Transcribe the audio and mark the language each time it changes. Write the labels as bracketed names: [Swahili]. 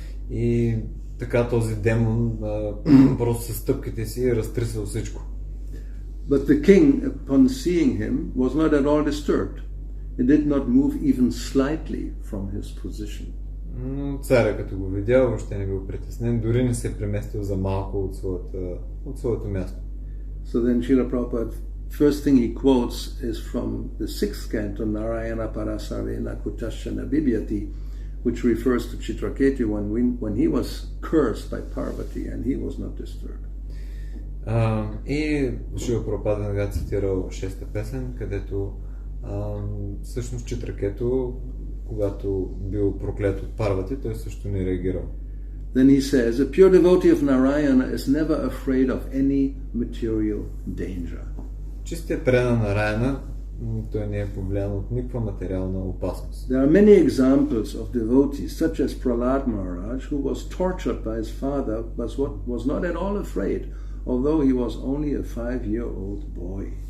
[Bulgarian] И така този демон просто със стъпките си разтрисал всичко. [English] But the king, upon seeing him, was not at all disturbed. He did not move even slightly from his position. [Bulgarian] Но царя, като го видял, въобще не бил притеснен, дори не се преместил за малко от своето място. [English] So then Srila Prabhupada, first thing he quotes is from the 6th canto, [Sanskrit] Narayana Parasarvena Kutashana Bibhyati, [English] which refers to Chitraketu when he was cursed by Parvati and he was not disturbed. [Bulgarian] И Шрила Прабхупада веднага цитирал 6-та песен, където всъщност Читракето, когато бил проклет от Парвати, той също не реагирал. [English] Then he says, a pure devotee of Narayana is never afraid of any material danger. [Bulgarian] Чистият предан на Нараяна, той не е повлиян от никаква материална опасност. [English] There are many examples of devotees, such as Prahlad Maharaj, who was tortured by his father, but was not at all afraid, although he was only a 5-year-old boy.